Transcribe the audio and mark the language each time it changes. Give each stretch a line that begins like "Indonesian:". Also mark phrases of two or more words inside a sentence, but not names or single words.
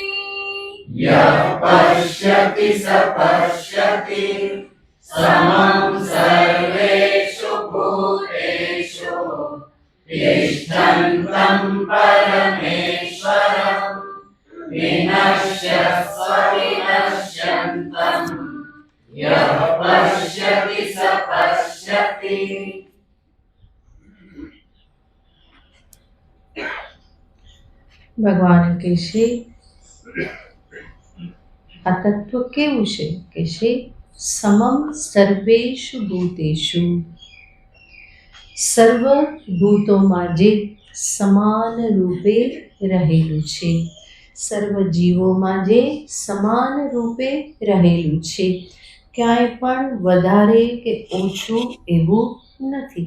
Sanskrit: यः पश्यति स पश्यति समं सर्वेषु भूतेषु तिष्ठन्तं परमेश्वरम् विनश्यत्स्व विनश्यन्तम् यः पश्यति स पश्यति.
Gujarati: ભગવાન કહેશે આ તત્વ કેવું છે? કહેશે
Sanskrit: समम सर्वेषु भूतेषु,
Gujarati: સર્વ ભૂતોમાં જે સમાન રૂપે રહેલું છે, સર્વ જીવોમાં જે સમાન રૂપે રહેલું છે, ક્યાંય પણ વધારે કે ઓછું એવું નથી.